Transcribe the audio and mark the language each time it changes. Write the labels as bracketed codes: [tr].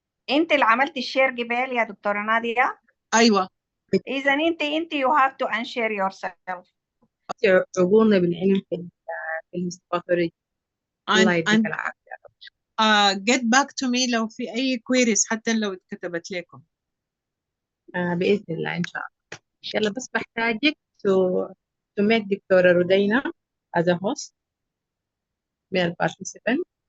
[ar] انت اللي عملتي الشير قبل يا دكتورة نادية. ايوه اذا انت [en] you have to unshare yourself. [ar] تعقونا بالعلم في الهيستوباثولوجي. الله يديك العافية. [en] get back to me [ar] لو في أي queries حتى لو اتكتبت لكم. بإذن الله إن شاء الله. يلا بس بحتاجك [en] to make [ar] دكتورة رودينا [en] as a host [ar] من البارتيسيبنت.